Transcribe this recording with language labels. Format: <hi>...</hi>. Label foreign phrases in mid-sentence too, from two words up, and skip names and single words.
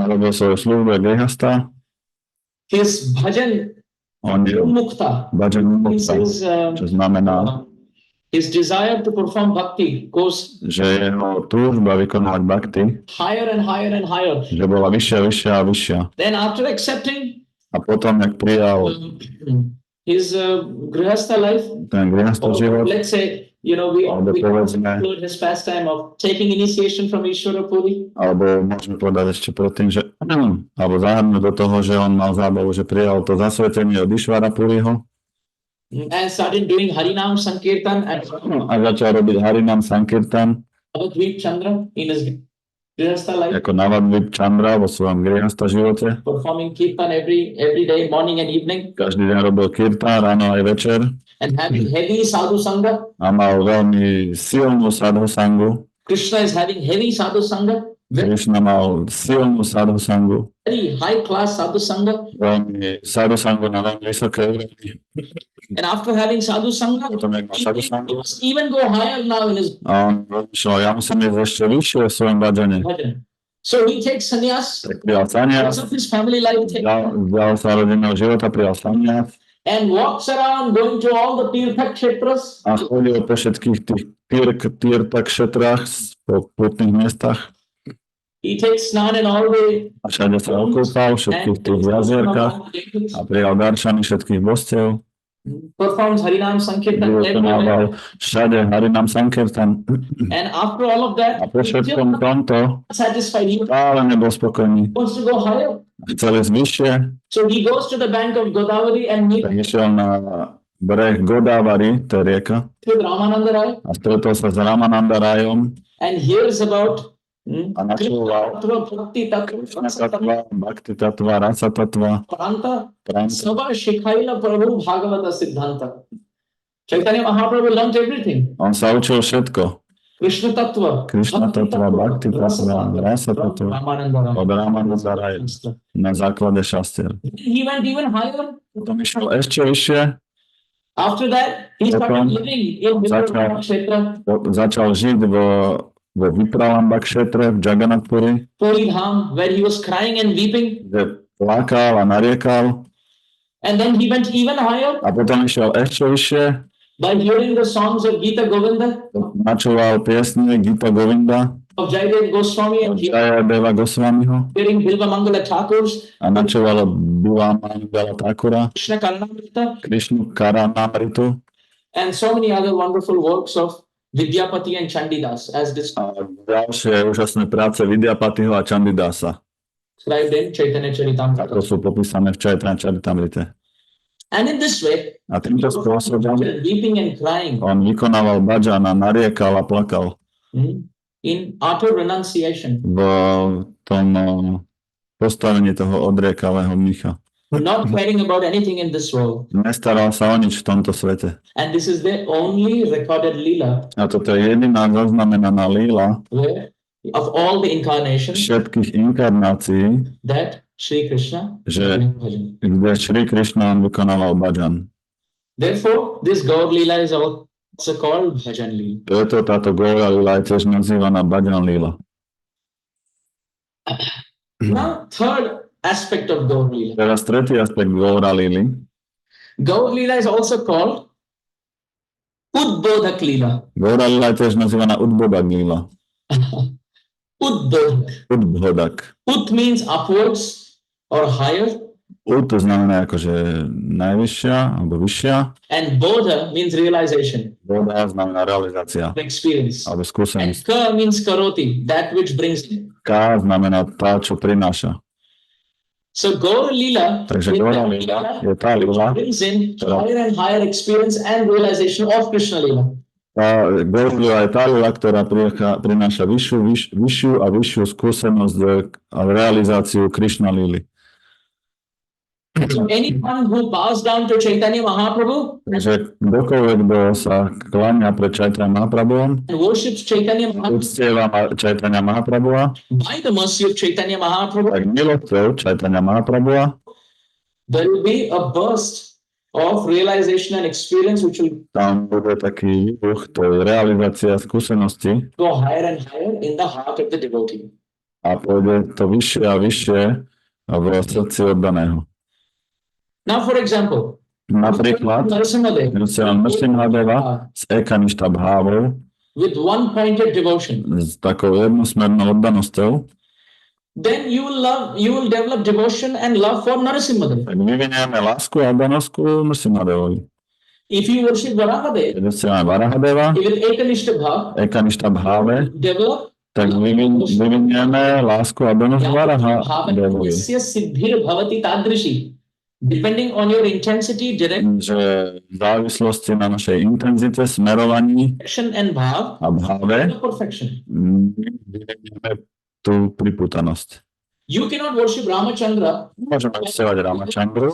<sk>robil svoju službu Grihasta.</sk> <en>His bhajan</en> <sk>On je mukta.</sk> <en>bhajan This mukta, is</en> <sk>čo znamená,</sk> <en>his desire to perform bhakti goes</en> <sk>že jeho túžba vykonávať bhakti,</sk> <en>higher and higher and higher.</en> <sk>že bola vyššia, vyššia a vyššia.</sk> <en>Then after accepting</en> <sk>A potom, jak prijal</sk> <en>his Grihastha life,</en> <sk>ten Grihasta</sk> <en>or</en> <sk>život,</sk> <en>let's say, we</en> <sk>alebo povedzme,</sk> <en>include his pastime of taking initiation from Ishvara Puri.</en> <sk>alebo môžeme povedať ešte predtým, že alebo zahrnúť do toho, že on mal zábavu, že prijal to zasvetenie od Išvara Puriho</sk> <en>And started doing</en> <sa>Harinam Sankirtan</sa> <en>at</en> <sk>a začal robiť</sk> <sa>Harinam Sankirtan</sa> <en>Navadvip Chandra in his Grihastha life,</en> <sk>ako Navadvip Chandra vo svojom Grihasta živote.</sk> <en>performing Kirtan every day, morning and evening,</en> <sk>Každý deň robil kirtan, ráno aj večer</sk> <en>and having heavy</en> <sa>sadhu sangha.</sa> <sk>a mal veľmi silnú</sk> <sa>sadhu sangu.</sa> <en>Krishna is having heavy</en> <sa>sadhu sangha,</sa> <sk>Krishna mal silnú</sk> <sa>sadhu sangu.</sa> <en>very high class</en> <sa>sadhu sangha.</sa> <sk>Veľmi</sk> <sa>sadhu sangu</sa> <sk>na veľmi vysoké úrovni.</sk> <en>And after having</en> <sa>sadhu sangha,</sa> <sk>Potom, jak mal sadhu</sk> <en>he</en> <sk>sangu,</sk> <en>must even go higher now in his</en> <sk>a on rozmýšľal, ja musím ísť ešte vyššie v svojom bhajane.</sk> <en>bhajan. So he takes sannyas</en> <sk>Tak prijal sanias,</sk> <en>because of his family life</en> <sk>vzdal sa rodinného života, prijal sanias</sk> <en>and walks around going to all the</en> <sa>tirtha kshetras.</sa> <sk>a chodil po všetkých tých</sk> <sa>tirta kšetrách,</sa> <sk>po putných miestach</sk> <en>He takes snan in all the</en> <sk>a všade sa okúpal, všetkých tých jazierkách a prijal darčany všetkých božstiev.</sk> <en>performs</en> <sa>Harinam Sankirtan</sa> <en>everywhere.</en> <sk>Vykonával všade</sk> <sa>Harinam Sankirtan.</sa> <en>And after all of that,</en> <sk>A po všetkom tomto</sk> <en>satisfied, he</en> <sk>stále nebol spokojný.</sk> <en>wants to go higher.</en> <sk>Chcel ísť vyššie,</sk> <en>So he goes to the bank of Godavari and meets</en> <sk>tak išiel na breh Godavari, to je rieka,</sk> <en>with Ramananda Rai</en> <sk>a stretol sa s Ramananda Rajom</sk> <en>and hears about</en> <sk>a načúval</sk> <en>Bhakti Krishna Tattva,</en> <sk>tatva, Bhakti tatva, Rasa tatva,</sk> <en>Pranta,</en> <sk>Pranta.</sk> <sa>Sava Shikhaila Prabhu Bhagavata Siddhanta.</sa> <en>Chaitanya Mahaprabhu learned everything.</en> <sk>On sa učil všetko.</sk> <en>Krishna Tattva,</en> <sk>Krishna tatva, Bhakti tatva, Rasa</sk> <en>from</en> <sk>tatva</sk> <en>Ramananda Rai.</en> <sk>od Ramananda Raja na základe šastier.</sk> <en>He went even higher.</en> <sk>Potom išiel ešte vyššie,</sk> <en>After that, he started living in Vikrama Kshetra, začal žiť vo Vipralamba kšetre v Jagannathpuri, Puri Dham, where he was crying and weeping.</en> <sk>kde plakal a nariekal</sk> <en>And then he went even higher</en> <sk>a potom išiel ešte vyššie,</sk> <en>by hearing the songs of Gita Govinda,</en> <sk>načúval piesne Gita Govinda</sk> <en>of Jayadev Goswami,</en> <sk>od</sk> <en>and</en> <sk>Jayadeva Goswamiho</sk> <en>hearing Bilva Mangala Thakur's</en> <sk>a načúval od Bilamangala Thakura,</sk> <en>Krishna Karanamrita,</en> <sk>Krishnu Karanamritu</sk> <en>and so many other wonderful works of Vidyapati and Chandidas, as</en> <sk>a ďalšie úžasné práce Vidyapatiho a Chandidasa,</sk> <en>described in Chaitanya</en> <sk>ako</sk> <en>Charitamrita.</en> <sk>sú popísané v Chaitanya Charitamrite.</sk> <en>And in this way,</en> <sk>A týmto spôsobom</sk> <en>weeping and crying</en> <sk>on vykonával bhajan a nariekal a plakal</sk> <en>in utter renunciation,</en> <sk>v tom postavení toho odriekalého mnicha.</sk> <en>not caring about anything in this world.</en> <sk>Nestaral sa o nič v tomto svete.</sk> <en>And this is the only recorded lila</en> <sk>A toto je jediná zaznamenaná líla</sk> <en>where of all the incarnations</en> <sk>všetkých inkarnácií,</sk> <en>that Sri Krishna</en> <sk>že</sk> <en>is doing bhajan.</en> <sk>kde Šrí Krishna vykonával bhajan.</sk> <en>Therefore, this Gaur Lila is also called Bhajan Lila.</en> <sk>Preto táto Gaura líla je tiež nazývaná bhajan líla.</sk> <en>Now, third aspect of Gaur Lila.</en> <sk>Teraz tretí aspekt Gaura líly.</sk> <en>Gaur Lila is also called Udbodhak Lila.</en> <sk>Gaura líla je tiež nazývaná Udbodak líla.</sk> <en>Udbodhak.</en> <sk>Udbodak.</sk> <en>Ud means upwards or higher,</en> <sk>Ud to znamená akože najvyššia alebo vyššia.</sk> <en>and Bodha means realization,</en> <sk>Boda znamená realizácia</sk> <en>experience.</en> <sk>alebo</sk> <en>And</en> <sk>skúsenosť.</sk> <en>Ka means karoti, that which brings in.</en> <sk>K znamená tá, čo prináša.</sk> <en>So Gaur Lila</en> <sk>Takže Gaura líla je tá líla,</sk> <en>brings in higher and higher experience and realization of Krishna Lila.</en> <sk>tá Gaura líla je tá líla, ktorá prináša vyššiu a vyššiu skúsenosť a realizáciu Krishna líly.</sk> <en>So anyone who bows down to Chaitanya Mahaprabhu</en> <sk>Takže kdokoľvek, kto sa kláňa pred Chaitanya Mahaprabhuom,</sk> <en>and worships Chaitanya Mahaprabhu</en> <sk>uctieva Chaitanya Mahaprabhua,</sk> <en>by the mercy of Chaitanya Mahaprabhu,</en> <sk>tak milosťou Chaitanya Mahaprabhua</sk> <en>there will be a burst of realization and experience which will</en> <sk>tam bude taký výbuch, to je realizácia skúsenosti</sk> <en>go higher and higher in the heart of the devotee.</en> <sk>a pôjde to vyššie a vyššie v srdci oddaného.</sk> <en>Now, for example,</en> <sk>Napríklad,</sk> <en>Narasimhadev</en> <sk>Nrsimhadeva s</sk> <sa>Ekaništa bhávou,</sa> <en>with one-pointed devotion,</en> <sk>s takou jednosmernou oddanosťou,</sk> <en>then you will develop devotion and love for Narasimhadev.</en> <sk>tak vyvinieme lásku a oddanosť ku Nrsimhadevovi.</sk> <en>If you worship Varahadev</en> <sk>Keď uctievame Varahadeva,</sk> <en>with</en> <sa>Ekanishta Bhav, Ekaništa bháve,</sa> <en>develop</en> <sk>tak vyvinieme lásku a oddanosť Varahadevovi.</sk> <sa>Yasya siddhir bhavati tadrishi.</sa> <en>Depending on your intensity,</en> <sk>Že v závislosti na našej intenzite, smerovaní</sk> <en>direction and bhav,</en> <sk>a bháve</sk> <en>perfection.</en> <sk>vyvinieme tú pripútanosť.</sk> <en>You cannot worship Ramachandra</en> <sk>Môžeme uctievať Ramachandru</sk>